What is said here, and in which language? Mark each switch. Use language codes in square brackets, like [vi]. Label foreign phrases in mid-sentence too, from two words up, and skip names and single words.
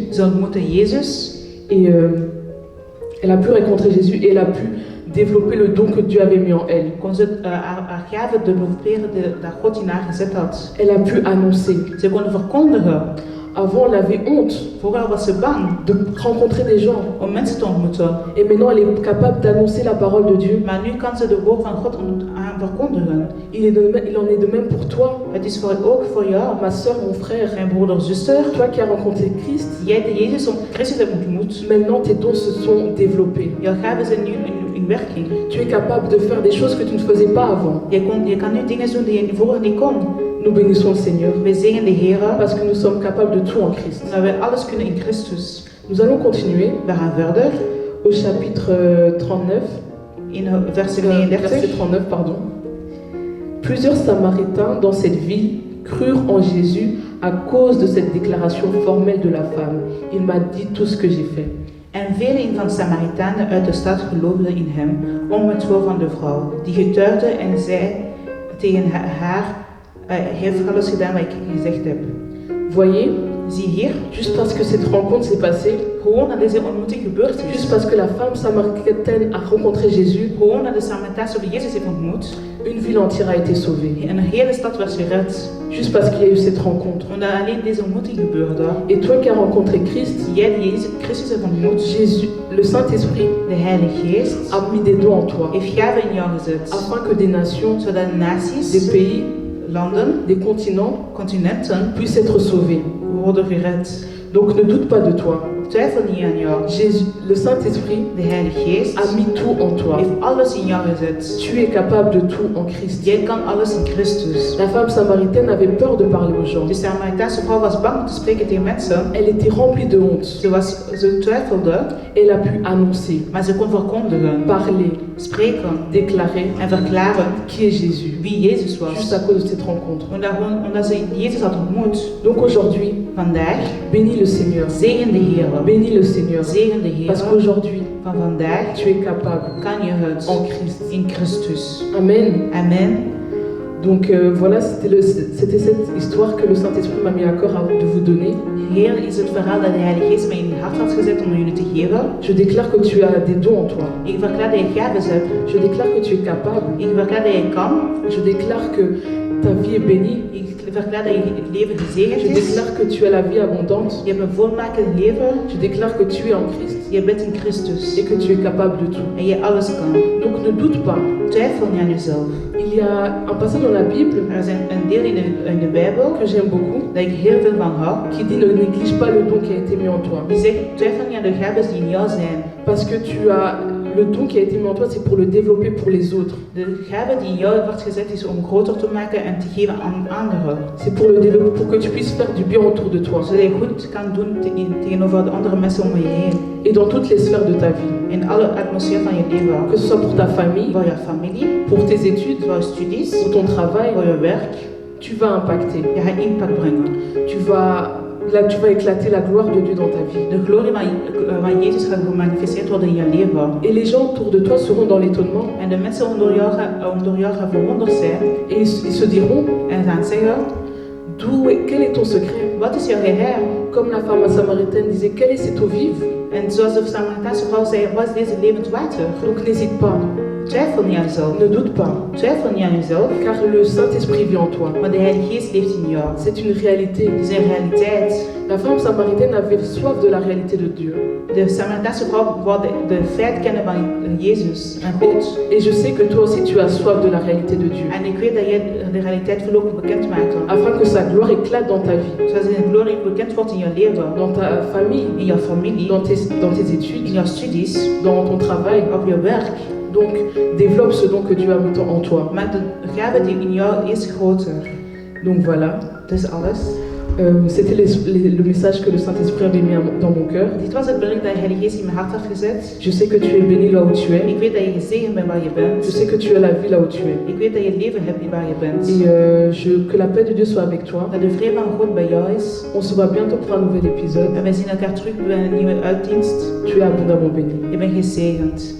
[nl] Ze ontmoette Jezus. [fr] et elle a pu rencontrer Jésus et elle a pu développer le don que Dieu avait mis en elle. [nl] Kon ze haar gave developeren dat God in haar gezet had. [fr] Elle a pu annoncer. [nl] Ze kon verkondigen. [fr] Avant, elle avait honte [nl] Vroeger was ze bang [fr] de rencontrer des gens. [nl] om mensen te ontmoeten. [fr] Et maintenant, elle est capable d'annoncer la parole de Dieu. [nl] Maar nu kan ze de woord van God verkondigen. [fr] Il en est de même pour toi, [nl] Het is ook voor jou, [fr] ma soeur, mon frère. [nl] mijn broeder, zuster. [fr] Toi qui as rencontré Christ, [nl] Jij die Christus hebt ontmoet. [fr] maintenant tes dons se sont développés. [nl] Jouw gaven zijn nu in werking. [fr] Tu es capable de faire des choses que tu ne faisais pas avant. [nl] Je kan nu dingen doen die je vroeger niet kon. [fr] Nous bénissons le Seigneur [nl] We zingen de Heer, [fr] parce que nous sommes capables de tout en Christ. [nl] omdat wij alles kunnen in Christus. [fr] Nous allons continuer [nl] We gaan verder [fr] au chapitre 39, [nl] in vers [fr] verset [nl] 39. [fr] 39, pardon. Plusieurs Samaritains dans cette ville crurent en Jésus à cause de cette déclaration formelle de la femme. Il m'a dit tout ce que j'ai fait. [nl] En velen van Samaritanen uit de stad geloofden in hem, om het woord van de vrouw, die getuigde en zei tegen haar, heeft alles gedaan wat ik gezegd heb. [fr] Voyez, [nl] Zie hier, [fr] juste parce que cette rencontre s'est passée, [nl] gewoon dat deze ontmoeting gebeurd is. [fr] juste parce que la femme samaritaine a rencontré Jésus, [nl] Gewoon dat de Samaritaanse Jezus heeft ontmoet. [fr] une ville entière a été sauvée. [nl] En een hele stad werd gered. [fr] Juste parce qu'il y a eu cette rencontre. [nl] Omdat alleen deze ontmoeting gebeurde. [fr] Et toi qui as rencontré Christ, [nl] Jij die Jezus Christus hebt ontmoet, [fr] Jésus, le Saint-Esprit, [nl] de Heilige Geest, [fr] a mis des dons en toi, [nl] heeft gaven in jou gezet. [fr] afin que des nations, [nl] Zodat [fr] des [nl] naties, [fr] pays, [nl] landen, [fr] des continents [nl] continenten [fr] puissent être sauvés. [nl] worden gered. [fr] Donc ne doute pas de toi. [nl] Twijfel niet aan jou. [fr] Jésus, le Saint-Esprit [nl] De Heilige Geest [fr] a mis tout en toi. [nl] heeft alles in jou gezet. [fr] Tu es capable de tout en Christ. [nl] Jij kan alles in Christus. [fr] La femme samaritaine avait peur de parler aux gens. [nl] De Samaritaanse vrouw was bang om te spreken tegen mensen. [fr] Elle était remplie de honte. [nl] Ze twijfelde, [fr] Elle a pu annoncer, [nl] maar ze kon verkondigen, [fr] parler, [nl] spreken [fr] déclarer [nl] en verklaren [fr] qui est Jésus. [nl] wie Jezus was. [fr] Juste à cause de cette rencontre. [nl] Omdat ze Jezus had ontmoet. [fr] Donc aujourd'hui, [nl] Vandaag, [fr] bénis le Seigneur. [nl] zegen de Heer. [fr] Bénis le Seigneur. [nl] Zegen de Heer. [fr] Parce qu'aujourd'hui, [nl] Van vandaag [fr] tu es capable [nl] kan je het [fr] en Christ. [nl] in Christus. [fr] Amen. [nl] Amen. [fr] Donc voilà, c'était cette histoire que le Saint-Esprit m'a mis à cœur de vous donner. [nl] Hier is het verhaal dat de Heilige Geest mij in het hart had gezet om jullie te geven. [fr] Je déclare que tu as des dons en toi. [nl] Ik verklaar dat je gaven hebt. [fr] Je déclare que tu es capable. [nl] Ik verklaar dat je kan. [fr] Je déclare que ta vie est bénie. [nl] Ik verklaar dat je het leven gezegend [fr] Je [nl] is. [fr] déclare que tu as la vie abondante. [nl] Je hebt een volmaakend leven. [fr] Je déclare que tu es en Christ [nl] Je bent in Christus. [fr] et que tu es capable de tout. [nl] En je alles kan. [fr] Donc ne doute pas. [nl] Twijfel niet aan jezelf. [fr] Il y a un passage dans la Bible [nl] Er is een deel in de Bijbel [fr] que j'aime beaucoup [nl] dat ik heel veel van hou. [fr] qui dit ne néglige pas le don qui a été mis en toi. [nl] Die zegt, twijfel niet aan de gaven die in jou zijn. [fr] Parce que tu as le don qui a été mis en toi, c'est pour le développer pour les autres. [nl] De gave die in jou wordt gezet is om groter te maken en te geven aan anderen. [fr] C'est pour le développer, pour que tu puisses faire du bien autour de toi [nl] Zodat je goed kan doen tegenover de andere mensen om je heen. [fr] et dans toutes les sphères de ta vie. [nl] In alle atmosfeer van je leven. [fr] Que ce soit pour ta famille, [nl] Voor je familie, [fr] pour tes études, [nl] voor je studies, [fr] pour ton travail, [nl] voor je werk. [fr] tu vas impacter. [nl] Je gaat impact brengen. [fr] Tu vas éclater la gloire de Dieu dans ta vie. [nl] De glorie van Jezus gaat gemanifesteerd worden in je leven. [fr] Et les gens autour de toi seront dans l'étonnement [nl] En de mensen onder jou gaan verwonderd zijn. [fr] et ils se diront, [nl] En gaan zeggen, [fr] quel est ton secret? [nl] wat is jouw geheim? [fr] Comme la femme samaritaine disait, quelle est cette eau vive? [nl] En zoals de Samaritaanse vrouw zei, wat is deze levend water? [fr] Donc n'hésite pas, [nl] Twijfel niet aan jezelf. [fr] ne doute pas, [nl] Twijfel niet aan jezelf. [fr] car le Saint-Esprit vit en toi. [nl] Maar de Heilige Geest leeft in jou. [fr] C'est une réalité. [nl] Het is een realiteit. [fr] La femme samaritaine avait soif de la réalité de Dieu. [nl] De Samaritaanse vrouw wou de feit kennen van Jezus en God. [fr] Et je sais que toi aussi tu as soif de la réalité de Dieu. [nl] En ik weet dat jij de realiteit wil ook bekend maken. [fr] Afin que sa gloire éclate dans ta vie, [nl] Zoals zijn glorie bekend wordt in je leven. [fr] dans ta famille, [nl] In jouw familie. [fr] dans tes [nl] In [fr] études, [nl] jouw studies. [fr] dans ton travail. [nl] Op je werk. [fr] Donc développe ce don que Dieu a mis en toi. [nl] Maak de gave die in jou is groter. [fr] Donc voilà, [nl] Dat is alles. [fr] c'était le message que le Saint-Esprit avait mis dans mon cœur. [nl] Dit was het bericht dat de Heilige Geest in mijn hart heeft gezet. [fr] Je sais que tu es béni là où tu es. [nl] Ik weet dat je gezegend bent waar je bent. [fr] Je sais que tu as la vie là où tu es. [nl] Ik weet dat je leven hebt waar je bent. [fr] Et que la paix de Dieu soit avec toi. [nl] Dat de vrede van God bij jou is. [fr] On se voit bientôt pour un nouvel épisode. [nl] En wij zien elkaar terug bij een nieuwe uitdienst. [fr] Tu es abondamment béni. [nl] Je bent gezegend.